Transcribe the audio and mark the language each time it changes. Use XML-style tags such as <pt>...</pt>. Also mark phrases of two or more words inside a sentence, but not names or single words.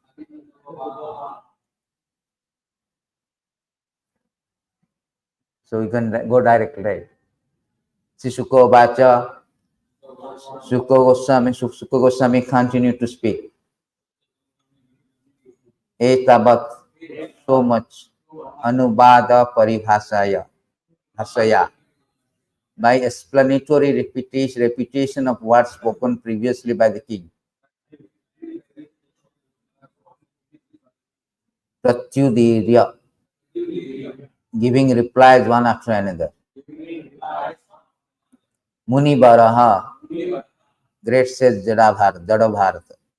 <en>So you can go directly, right?</en> <sa>श्री शुको वाच,</sa> <en>Shuko Goswami continued to speak. Etabat, so much,</en> <sa>अनुवाद परिभाषया हसया.</sa> <en>By explanatory repetition of words spoken previously by the king. Pratyudirya, giving replies one after another.</en> <sa>मुनि वरः,</sa> <en>great sage Jadabharata.</en>